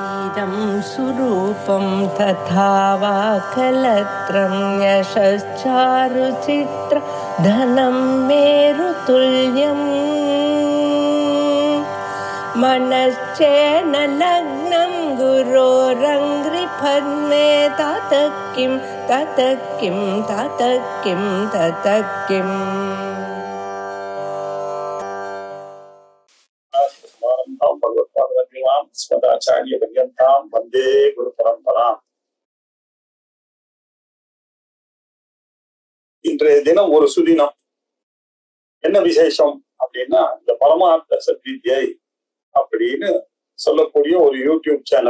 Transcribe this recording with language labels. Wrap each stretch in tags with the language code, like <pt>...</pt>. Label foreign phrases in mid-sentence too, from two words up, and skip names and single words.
<sa>इदं सुरूपं तथा वा कलत्रं यशश्चारुचित्र धनं मेरुतुल्यम् मनश्चेन लग्नं गुरोरङ्घ्रिपद्मे ततः किं ततः किं ततः किं ततः किम् स्मदाचार्य पर्यन्ताम् वन्दे गुरु परम्पराम्.</sa> <ta>இன்றைய தினம் ஒரு சுதினம். என்ன விசேஷம் அப்படின்னா, இந்த பரமார்த்த சத்வித்யை அப்படின்னு சொல்லக்கூடிய ஒரு</ta> <en>YouTube channel.</en>